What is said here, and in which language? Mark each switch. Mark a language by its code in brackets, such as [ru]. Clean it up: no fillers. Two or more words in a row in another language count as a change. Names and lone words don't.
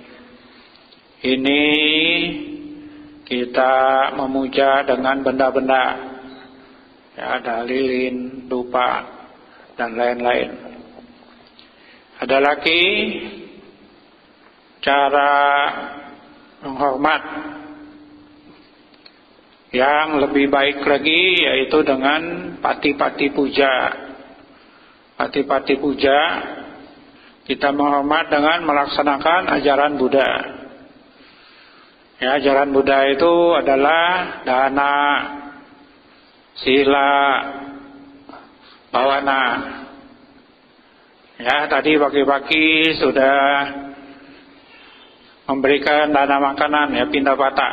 [id] Ini kita memuja dengan benda-benda, ya, ada lilin, dupa, dan lain-lain. Ada lagi cara menghormat yang lebih baik lagi, yaitu dengan pati-pati puja. Pati-pati puja, kita menghormat dengan melaksanakan ajaran Buddha. Ya, ajaran Buddha itu adalah dana, sila, bawana. Ya, tadi pagi-pagi sudah memberikan dana makanan, ya, pindapata.